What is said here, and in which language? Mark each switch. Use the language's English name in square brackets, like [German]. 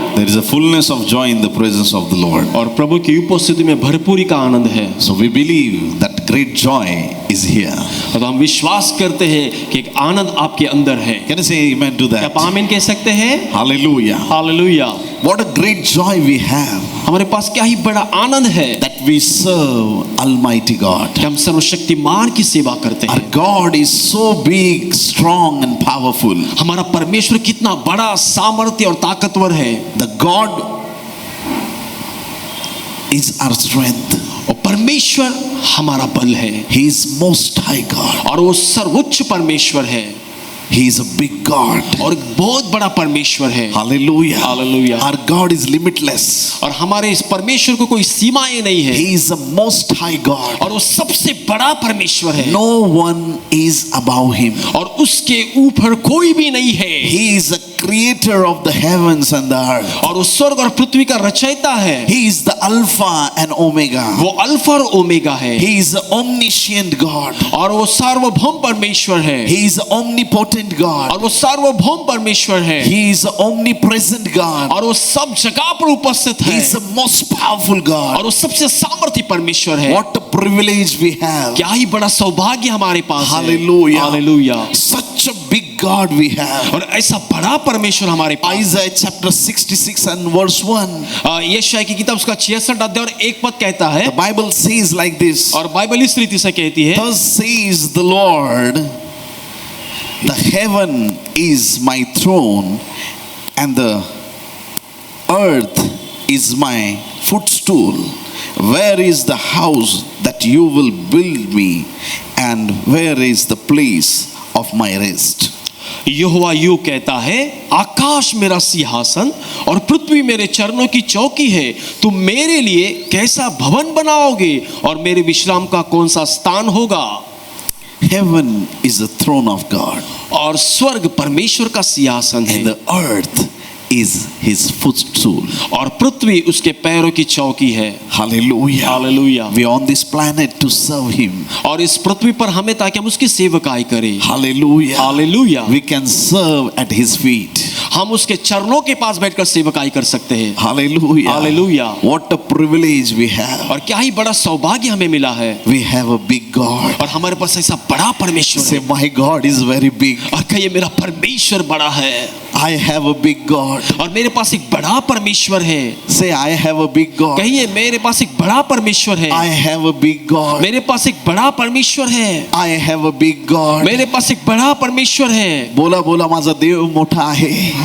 [English] There is a fullness of joy in the presence of the Lord. [Hindi] और प्रभु की उपस्थिति में भरपूरी का आनंद है। [English] So we believe that great joy is here. [Hindi] और हम विश्वास करते हैं कि एक आनंद आपके अंदर है। [English] Can you say amen to [Hindi] क्या [English] that? [Hindi] आप आमीन कह सकते हैं? [English] Hallelujah. [Hindi] Hallelujah. [English] What a great joy we have [Hindi] हमारे पास क्या ही बड़ा आनंद है [English] that we serve Almighty God. [Hindi] कि हम सर्वशक्तिमान की सेवा करते [English] Our [Hindi] हैं। [English] God is so big, strong and powerful. [Hindi] हमारा परमेश्वर कितना बड़ा, सामर्थ्य और ताकतवर है। [English] The God is our strength. [Hindi] और परमेश्वर हमारा बल है। [English] He is most high God. [Hindi] और वो सर्वोच्च परमेश्वर है। [English] He is a big God. [Hindi] और एक बहुत बड़ा परमेश्वर है। [English] Hallelujah. Hallelujah. Our God is limitless. [Hindi] और हमारे इस परमेश्वर को कोई सीमाएं नहीं है। [English] He is the most high God. [Hindi] और वो सबसे बड़ा परमेश्वर है। [English] No one is above him. [Hindi] और उसके ऊपर कोई भी नहीं है। [English] He is the creator of the heavens and the earth. [Hindi] और वो स्वर्ग और पृथ्वी का रचयिता है। [English] He is the Alpha and Omega. [Hindi] वो अल्फा और ओमेगा है। [English] He is the omniscient God. [Hindi] और वो सार्वभौम परमेश्वर है। [English] He is the omnipotent God. [Hindi] और वो सार्वभौम परमेश्वर है। [English] He is the omnipresent God. [Hindi] और वो सब जगह पर उपस्थित [English] He [Hindi] है। [English] is the most powerful God. [Hindi] और वो सबसे सामर्थ्य परमेश्वर है। [English] What a privilege we have. [Hindi] क्या ही बड़ा सौभाग्य हमारे पास है। [English] Hallelujah. [Hindi] Hallelujah. [English] Such a big God we have. [Hindi] और ऐसा बड़ा परमेश्वर हमारे पास। [English] Isaiah chapter 66 and verse 1. [Hindi] यशायाह की किताब उसका 66 अध्याय और 1 पद कहता है। [English] The Bible says like this. [Hindi] और बाइबल इस रीति से कहती है। [English] Thus says the Lord, the heaven is my throne and the earth is my footstool. Where is the house that you will build me, and where is the place of my rest? [Hindi] यहोवा यूं कहता है, आकाश मेरा सिंहासन और पृथ्वी मेरे चरणों की चौकी है। तुम मेरे लिए कैसा भवन बनाओगे और मेरे विश्राम का कौन सा स्थान होगा? [English] Heaven is the throne of God, [Hindi] और स्वर्ग परमेश्वर का सिंहासन है। [English] and the earth is his footstool. [Hindi] और पृथ्वी उसके पैरों की चौकी है। [English] Hallelujah. Hallelujah. We are on this planet to serve him. [Hindi] और इस पृथ्वी पर हमें ताकि हम उसकी सेवकाई करें। [English] Hallelujah. [Hindi] Hallelujah. [English] We can serve at his feet. [Hindi] हम उसके चरणों के पास बैठकर सेवकाई कर सकते हैं। [English] Hallelujah. Hallelujah. What a privilege we have. [Hindi] और क्या ही बड़ा सौभाग्य हमें मिला है। [English] We have a big God. [Hindi] और हमारे पास ऐसा बड़ा परमेश्वर [English] Say, [Hindi] है। [English] my God is very big. [Hindi] और कहिए मेरा परमेश्वर बड़ा है। [English] I have a big God. [Hindi] और मेरे पास एक बड़ा परमेश्वर है। [English] Say, I have a big God. [Hindi] कहिए मेरे पास एक बड़ा परमेश्वर है। [English] I have a big God. [Hindi] मेरे पास एक बड़ा परमेश्वर है। [English] I have a big God. [Hindi] मेरे पास एक बड़ा परमेश्वर है। [Marathi] बोला बोला माझा देव मोठा आहे.